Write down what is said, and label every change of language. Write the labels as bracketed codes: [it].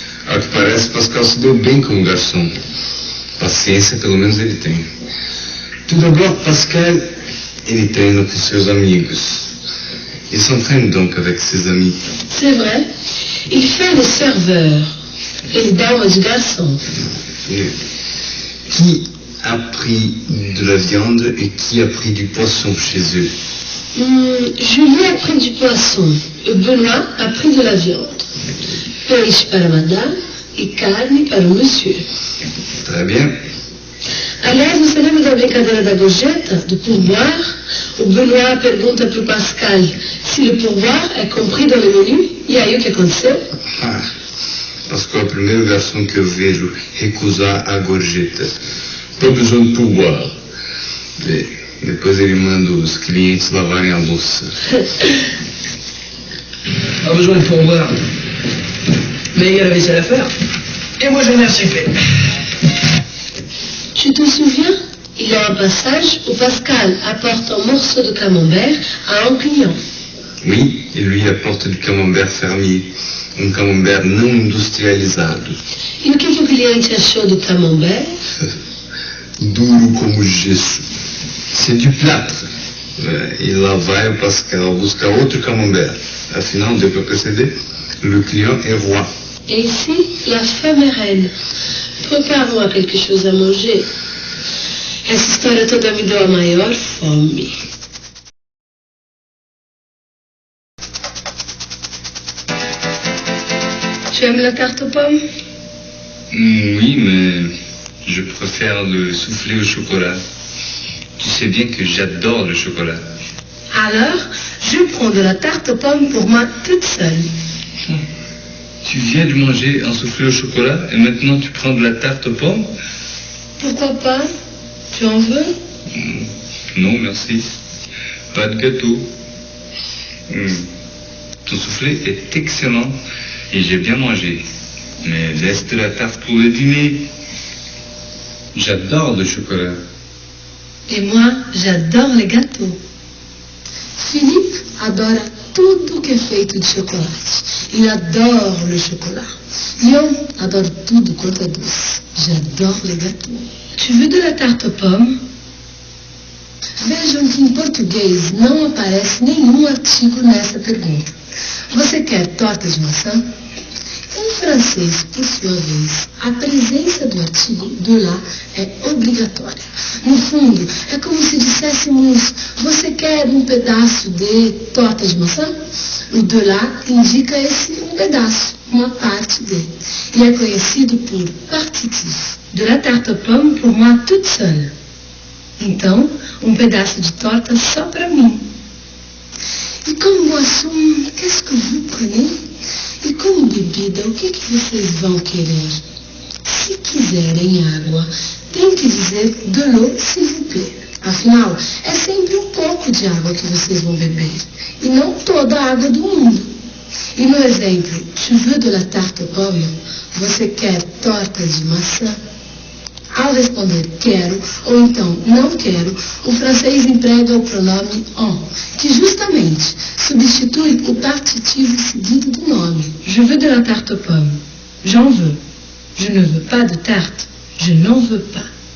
[pt] Ao que parece, Pascal se deu bem como garçom. Paciência, pelo menos, ele tem. [fr] Tout d'abord, [pt] Pascal, ele treina com seus amigos. [fr] Il s'entraîne donc avec ses amis. C'est vrai, il fait le serveur. Il dame du garçon. Qui a pris de la viande et qui a pris du poisson chez eux? Julie a pris du poisson. Benoît a pris de la viande. [pt] Peixe para a madame e carne para o monsieur. [fr] Très bien. [pt] Aliás, você lembra da brincadeira da gorjeta, do pourboire? O Benoît pergunta para o Pascal se o pourboire é [fr] compris dans le menu. [pt] E aí o que aconteceu? Pascal é o primeiro garçom que eu vejo recusar a gorjeta. [fr] Pas besoin de pourboire. [pt] Depois ele manda os clientes lavarem a louça. [fr] Pas besoin de pourboire. Mais il y a la vaisselle à faire. Et moi j'en ai assez fait. Tu te souviens? Il y a un passage où Pascal apporte un morceau de camembert à un client. Oui, il lui apporte du camembert fermier, camembert [pt] não industrializado. E o que o cliente achou do camembert? Duro como gesso. [fr] C'est du plâtre. [pt] E lá vai o Pascal buscar outro camembert. Afinal, deu para perceber, [fr] le client est roi. Et ici, la femme est reine. Préparons quelque chose à manger. [pt] Essa história toda me deu a maior fome. [fr] Tu aimes la tarte aux pommes? Oui, mais je préfère le soufflé au chocolat. Tu sais bien que j'adore le chocolat. Alors, je prends de la tarte aux pommes pour moi toute seule. Tu viens de manger un soufflé au chocolat et maintenant tu prends de la tarte aux pommes? Pourquoi pas? Tu en veux? Non, merci. Pas de gâteau. Ton soufflé est excellent et j'ai bien mangé. Mais laisse de la tarte pour le dîner. J'adore le chocolat. Et moi, j'adore les gâteaux. [pt] Philippe adora tudo que é feito de chocolate. [fr] Il adore le chocolat. [pt] Eu adoro tudo quanto é doce. [fr] J'adore les gâteaux. Tu veux de la tarte aux pommes? [pt] Vejam que em português não aparece nenhum artigo nessa pergunta. Você quer torta de maçã? Em francês, por sua vez, a presença do artigo de lá é obrigatória. No fundo, é como se disséssemos, você quer um pedaço de torta de maçã? O de lá indica esse um pedaço, uma parte de. E é conhecido por partitif. [fr] De la tarte aux pommes pour moi toute seule. [pt] Então, um pedaço de torta só para mim. E como [fr] boisson, qu'est-ce que vous prenez? [pt] E como bebida, o que vocês vão querer? Se quiserem água, tem que dizer [fr] de l'eau, s'il vous plaît. [pt] Afinal, é sempre um pouco de água que vocês vão beber. E não toda a água do mundo. E no exemplo, [fr] tu veux de la tarte aux pommes, [pt] Você quer tortas de maçã? Ao responder quero ou então não quero, o francês emprega o pronome en, que justamente substitui o partitivo seguido do nome. [fr] Je veux de la tarte aux pommes. J'en veux. Je ne veux pas de tarte. Je n'en veux pas.